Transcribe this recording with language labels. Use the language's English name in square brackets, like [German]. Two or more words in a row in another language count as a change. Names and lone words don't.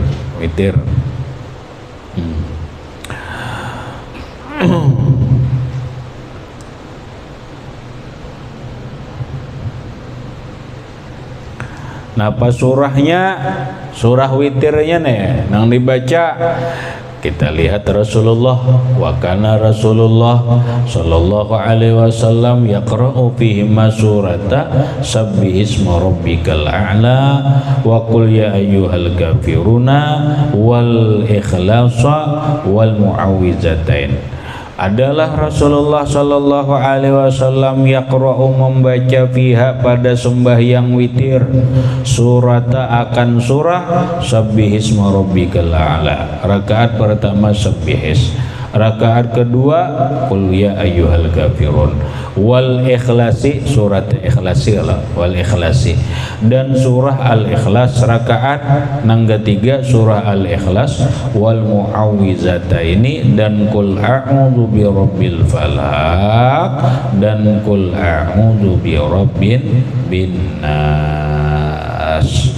[Banjar] Nah apa surahnya, surah witirnya nih nang dibaca kita lihat [Arabic] رسول الله وكان رسول الله صلى الله عليه وسلم يقرأ فيه ما سورة سبح اسم ربك الأعلى وقل يا أيها الكافرون والإخلاص والمعوذتين. [Banjar] Adalah Rasulullah [Arabic] صلى الله عليه وسلم يقرأ [Banjar] membaca fiha pada sembahyang witir surata akan surah [Arabic] سبح اسم ربك الأعلى. [Banjar] Rakaat pertama sabbihis, rakaat kedua [Arabic] قل يا أيها الكافرون, والإخلاص [Banjar] surat ikhlasi [Arabic] والإخلاص, [Banjar] dan surah al ikhlas rakaat nang ketiga surah al ikhlas, [Arabic] والمعوذتين [Banjar] dan [Arabic] قل أعوذ برب الفلق [Banjar] dan [Arabic] قل أعوذ برب الناس.